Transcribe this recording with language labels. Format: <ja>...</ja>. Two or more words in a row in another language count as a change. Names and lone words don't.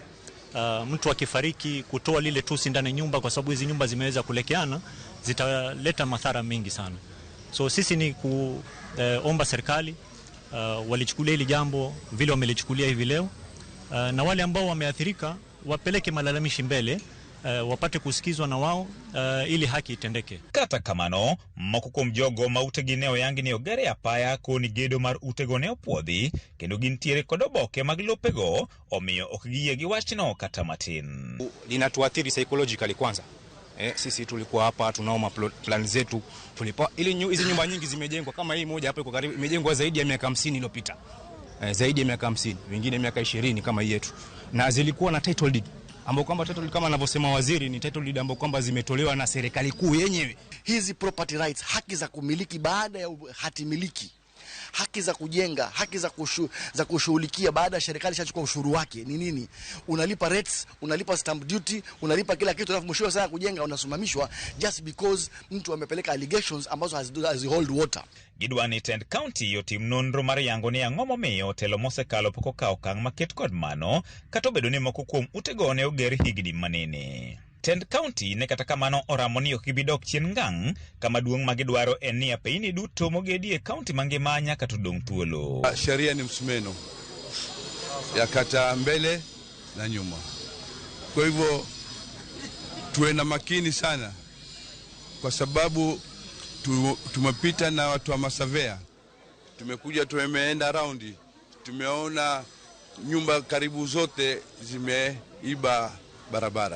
<sw>Mtu akifariki kutoa lile tusi ndani nyumba, kwa sababu hizi nyumba zimeweza kulekeana, zitaleta madhara mengi sana. So sisi ni kuomba serikali walichukulia hili jambo vile wamelichukulia hivi leo. Na wale ambao wameathirika wapeleke malalamishi mbele, wapate kusikizwa na wao ili haki itendeke.</sw> <luo>Kata kamano, moko kuom jogo ma utegineo yangi ni ogere apaya koni gedo mar utegoneo puodhi kendo gintiere kod oboke mag lopego, omiyo ok giyie gi wachno kata matin.</luo> <sw>Linatuathiri psychologically kwanza. Sisi tulikuwa hapa tunaoma plan zetu tulipa ili hizi nyumba nyingi zimejengwa kama hii moja hapa iko karibu imejengwa zaidi ya miaka 50 iliyopita. Zaidi ya miaka 50, wengine miaka 20 kama hii yetu. Na zilikuwa na</sw> <en>title deed,</en> <sw>ambao kwamba</sw> <en>title deed</en> <sw>kama anavyosema waziri ni</sw> <en>title deed</en> <sw>ambao kwamba zimetolewa na serikali kuu yenyewe. Hizi</sw> <en>property rights,</en> <sw>haki za kumiliki baada ya hati miliki, haki za kujenga, haki za kushughulikia baada ya serikali ishachukua ushuru wake ni nini? Unalipa rates, unalipa</sw> <en>stamp duty,</en> <sw>unalipa kila kitu, alafu mwisho saa kujenga unasimamishwa</sw> <en>just because</en> <sw>mtu amepeleka allegations ambazo hazihold water.</sw> <luo>Gidwani tend county yotim nonro mar yango ni ang'o momiyo telo mosekalo pok okawo okang' maket kod mano kata obedo ni moko kuom utego ne oger higni manene. Tend county ne kata kamano oramo ni ok gibidok chien ngang', kama duong' ma gidwaro en ni apeini duto mogedi e county mangima nyaka to dong' thuolo.</luo> <sw>Sheria ni msumeno ya kata mbele na nyuma. Kwa hivyo tuwe na makini sana, kwa sababu tumepita na watu wa masavea, tumekuja tumeenda raundi, tumeona nyumba karibu zote zimeiba barabara.</sw>